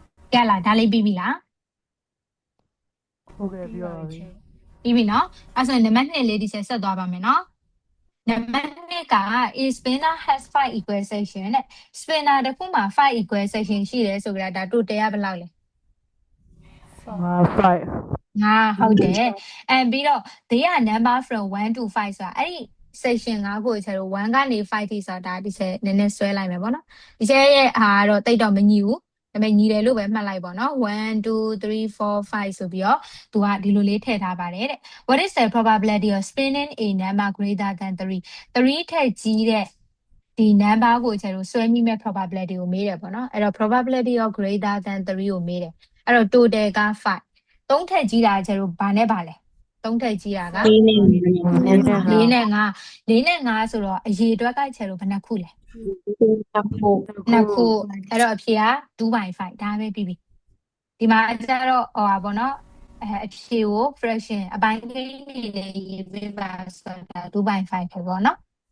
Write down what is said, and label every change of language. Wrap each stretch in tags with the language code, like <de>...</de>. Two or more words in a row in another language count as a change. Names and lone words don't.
<my>ရလားဒါလေးပြီးပြီလား ဟုတ်ကဲ့ပြောပါပြီ ပြီးပြီနော်အဲ့ဆိုရင်နံပါတ်2လေးဒီချက်ဆက်သွားပါမယ်နော်နံပါတ်2က</my> <en>a spinner has 5 equal section</en> <my>တဲ့ spinner တစ်ခုမှာ5</my> <en>equal section</en> <my>ရှိတယ်ဆိုကြတာဒါ total ကဘယ်လောက်လဲ 5 ငါဟုတ်တယ်and ပြီးတော့</my> <en>they are number from 1 to 5</en> <my>ဆိုတာအဲ့ဒီ section 5ကိုကျွန်တော်1ကနေ5ထိဆိုတာဒါဒီချက်နည်းနည်းဆွဲ လိုက်မယ်ပေါ့နော်ဒီချက်ရဲ့ဟာကတော့တိတ်တော့မညီဘူးဒါပေမဲ့ညီတယ်လို့ပဲမှတ်လိုက်ပေါ့နော်1 2 3 4 5ဆိုပြီးတော့သူကဒီလိုလေးထည့်ထားပါတယ်တဲ့</my> <en>what is the probability of spinning a number greater than 3</en> <my>3 ထက်ကြီးတဲ့ဒီ number ကိုကျွန်တော်ဆွဲမိမဲ့ probability ကိုမေးတယ်ပေါ့နော်အဲ့တော့</my> <en>probability of greater than 3</en> <my>ကိုမေးတယ်အဲ့တော့ total က5 3ထက်ကြီးတာကျွန်တော်ဘာနဲ့ပါလဲ3ထက်ကြီးတာက လေးနဲ့ 4နဲ့5ဆိုတော့အရေအတွက်ကကျွန်တော်ဘယ်နှခုလဲ 2ခုအဲ့တော့အဖြေက 2/5 ဒါပဲပြီးပြီဒီမှာကျတော့ဟောပါဘောနော်အဖြေကို fraction အပိုင်းကိန်းနေနဲ့ရေးပေးပါဆိုတာ 2/5 ပဲပေါ့နော်</my>